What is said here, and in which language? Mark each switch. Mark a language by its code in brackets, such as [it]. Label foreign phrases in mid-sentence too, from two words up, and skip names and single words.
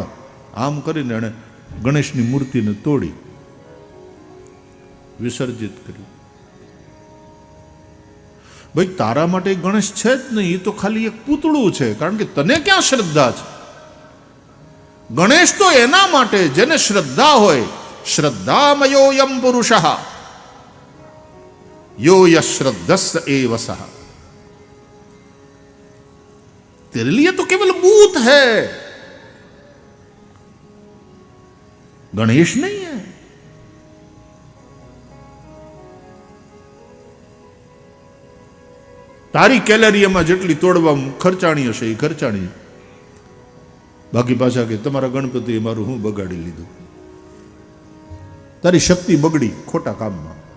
[gu] આમ કરીને એણે ગણેશની મૂર્તિને તોડી વિસર્જિત કરી. ભાઈ તારા માટે ગણેશ છે જ નહીં, એ તો ખાલી એક પૂતળું છે. કારણ કે તને ક્યાં શ્રદ્ધા છે? ગણેશ તો એના માટે જેને શ્રદ્ધા હોય. [sa] श्रद्धामयोऽयं पुरुषः यो यश्रद्धस एव सह. [hi] तेरे लिए तो केवल भूत है, गणेश नहीं है. [gu] તારી કેલેરીમાં જેટલી તોડવા ખર્ચાણી હશે એ ખર્ચાણી. બાકી પાછા કે તમારા ગણપતિ મારું હું બગાડી લીધું. તારી શક્તિ બગડી ખોટા કામમાં.